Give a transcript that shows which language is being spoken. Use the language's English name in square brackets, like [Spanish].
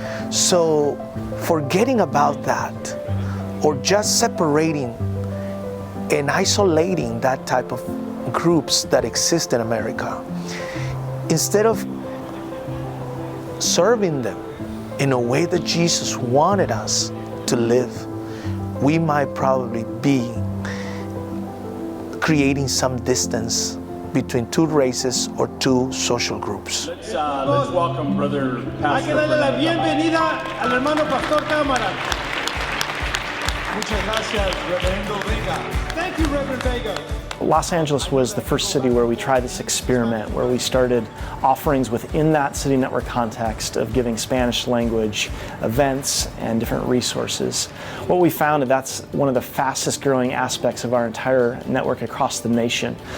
[English] So forgetting about that, or just separating and isolating that type of groups that exist in America, instead of serving them in a way that Jesus wanted us to live, we might probably be creating some distance between two races or two social groups. Let's welcome Brother Pastor. [Spanish] Hay que darle la bienvenida al hermano Pastor Cámara. Muchas gracias, Reverendo Vega. [English] Thank you, Reverend Vega. Los Angeles was the first city where we tried this experiment, where we started offerings within that city network context of giving Spanish language events and different resources. What we found is that's one of the fastest growing aspects of our entire network across the nation.